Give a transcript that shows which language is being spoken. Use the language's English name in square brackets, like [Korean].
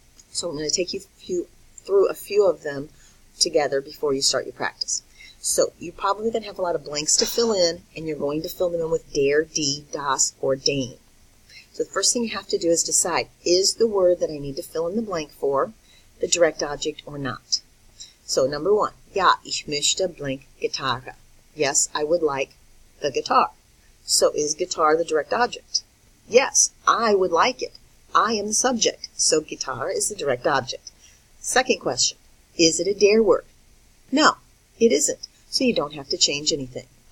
[English] So I'm going to take you through a few of them together before you start your practice. So you're probably going to have a lot of blanks to fill in, and you're going to fill them in with der, die, das, or den. So the first thing you have to do is decide, is the word that I need to fill in the blank for the direct object or not? So number 1, [German] ja, ich möchte blank Gitarre. [English] Yes, I would like the guitar. So is guitar the direct object? Yes, I would like it. I am the subject, so guitar is the direct object. Second question, is it a der word? No, it isn't, so you don't have to change anything.